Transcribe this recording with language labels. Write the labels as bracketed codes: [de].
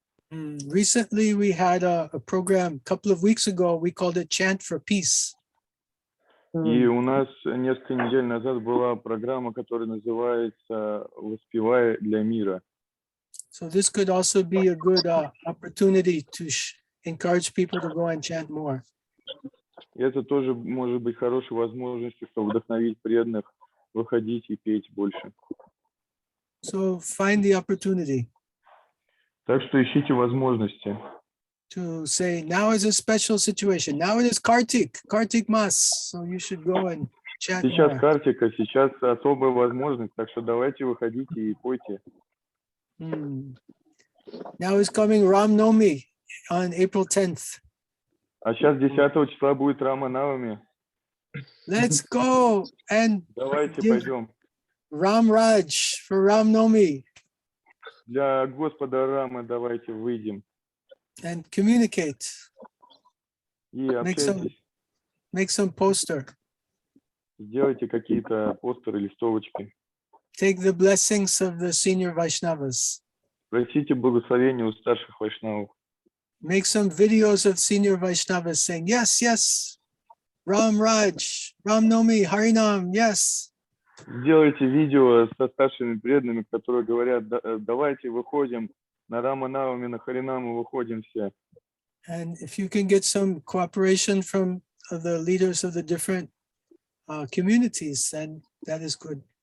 [en] Recently, we had a program a couple of weeks ago. We called it Chant for Peace. [ru] И у нас несколько недель назад была программа, которая называется «Воспевая для мира». [en] So this could also be a good opportunity to encourage people to go and chant more. [ru] И это тоже может быть хорошей возможностью, чтобы вдохновить преданных выходить и петь больше. [en] So find the opportunity [ru] Так что ищите возможности. [en] to say, now is a special situation. Now it is Kartik Mas. So you should go and chant [ru] Сейчас [en] more. [ru] картика, сейчас особая возможность, так что давайте выходите и пойте. [en] Now is coming Ram Nomi on April 10th. [ru] А сейчас 10 числа будет Рама Навами. [en] Let's go and [ru] Давайте [en] give [ru] пойдем. [en] Ram Raj for Ram Nomi [ru] Для Господа Рамы давайте выйдем [en] and communicate. [ru] и общайтесь. [en] Make some poster. [ru] Сделайте какие-то постеры, листовочки. [en] Take the blessings of the senior Vaishnavas. [ru] Просите благословения у старших вайшнавов. [en] Make some videos of senior Vaishnavas saying, yes, yes, Ram Raj, Ram Nomi, Harinam, yes. [ru] Сделайте видео со старшими преданными, которые говорят, давайте выходим на Рама Навами, на Харинаму выходим все. [en] And if you can get some cooperation from the leaders of the different communities, then that is good.